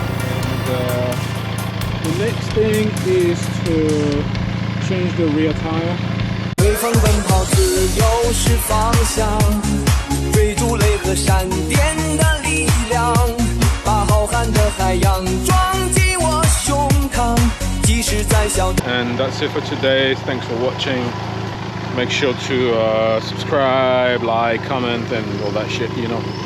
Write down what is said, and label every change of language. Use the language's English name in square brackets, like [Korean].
[English] And the next thing is to change the rear tire. [Chinese] 微风奔跑，自由是方向，追逐雷和闪电的力量，把浩瀚的海洋装进我胸膛，即使再小。 [English] And that's it for today. Thanks for watching. Make sure to subscribe, like, comment, and all that shit, you know.